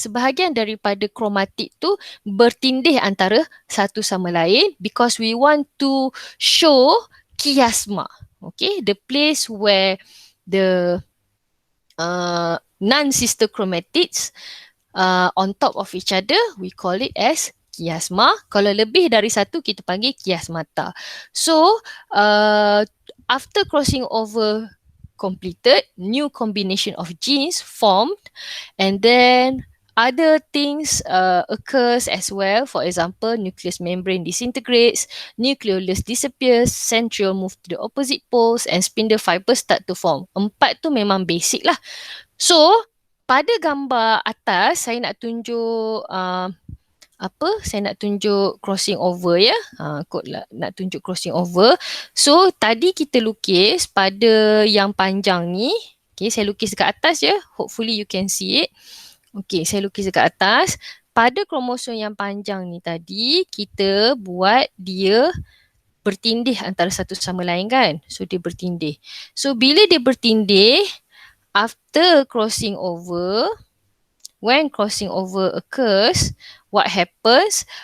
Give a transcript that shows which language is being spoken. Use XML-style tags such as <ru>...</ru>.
<ms>Sebahagian daripada kromatid tu bertindih antara satu sama lain</ms> <en>because we want to show chiasma. Okay, the place where the non-sister chromatids on top of each other, we call it as chiasma.</en> <ms>Kalau lebih dari satu, kita panggil chiasmata.</ms> <en>So, after crossing over completed, new combination of genes formed, and then other things occurs as well. For example, nucleus membrane disintegrates, nucleolus disappears, centriole move to the opposite poles, and spindle fibers start to form.</en> <ms>4 tu memang basic lah. So, pada gambar atas, saya nak tunjuk saya nak tunjuk crossing over ya. Nak tunjuk crossing over. So tadi kita lukis pada yang panjang ni. Okay, saya lukis dekat atas ya.</ms> <en>Hopefully you can see it.</en> <ms>Okay, saya lukis dekat atas. Pada kromosom yang panjang ni tadi, kita buat dia bertindih antara satu sama lain kan. So dia bertindih. So bila dia bertindih,</ms> <en>after crossing over, when crossing over occurs, what happens?</en>